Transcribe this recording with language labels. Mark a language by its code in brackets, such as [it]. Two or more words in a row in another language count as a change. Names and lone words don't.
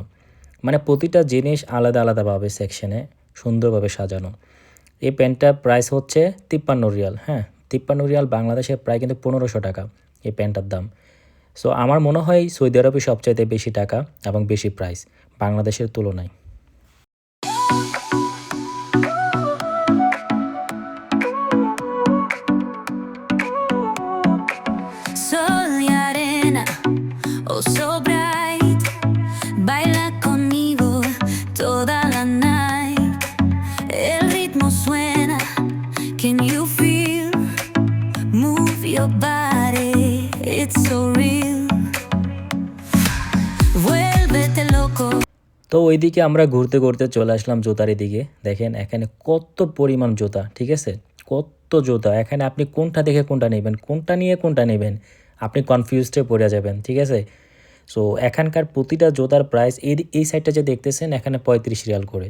[bn] মানে প্রতিটা জিনিস আলাদা আলাদাভাবে সেকশনে সুন্দরভাবে সাজানো। এই প্যান্টটার প্রাইস হচ্ছে 53 রিয়াল। হ্যাঁ, 53 রিয়াল বাংলাদেশে প্রায় কিন্তু 1500 টাকা এই প্যান্টটার দাম। সো আমার মনে হয় সৌদি আরবে সবচাইতে বেশি টাকা এবং বেশি প্রাইস বাংলাদেশের তুলনায়। [es] Sol y arena, [en] oh so bright, [es] baila conmigo toda la night. El ritmo suena, [en] can you feel? Move your body, it's so real. [es] Vuélvete loco. [bn] তো ওইদিকে আমরা ঘুরতে ঘুরতে চলে আসলাম জুতার দিকে। দেখেন এখানে কত পরিমাণ জুতা, ঠিক আছে? কত জুতা! এখানে আপনি কোনটা দেখে কোনটা নেবেন, কোনটা নিয়ে কোনটা নেবেন, আপনি কনফিউজডে পড়ে যাবেন, ঠিক আছে? সো এখানকার প্রতিটা জুতার প্রাইস এই সাইডটা যে দেখতেছেন এখানে 35 রিয়াল করে।